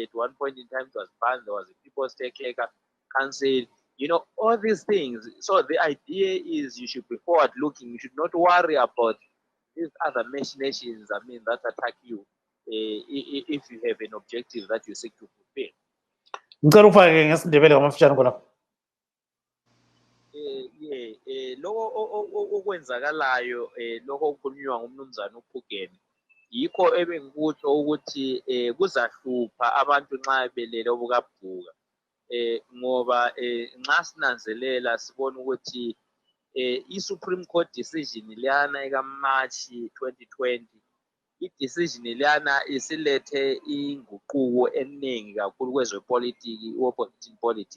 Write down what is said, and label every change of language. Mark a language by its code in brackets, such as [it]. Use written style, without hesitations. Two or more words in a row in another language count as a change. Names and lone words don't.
[en] At one point in time, it was banned. There was the People's Stakeholder Council. All these things. So the idea is you should be forward looking. You should not worry about these other machinations, that attack you if you have an objective that you seek to fulfill. [nd] Ngicela ufake ngesindebele ngamafishane khona. Lokho okwenzakalayo lokho okukhulunywa ngumnumzana uPhugeni yikho ebengikutsho ukuthi kuzahlupha abantu nxa belele obukabhuka ngoba nxa sinanzelela sibona ukuthi i- [en] Supreme Court decision [nd] liyana ekaMarch 2020 i-decision liyana isilethe inguquko eningi kakhulu kwezepolitiki [en] opposition politics.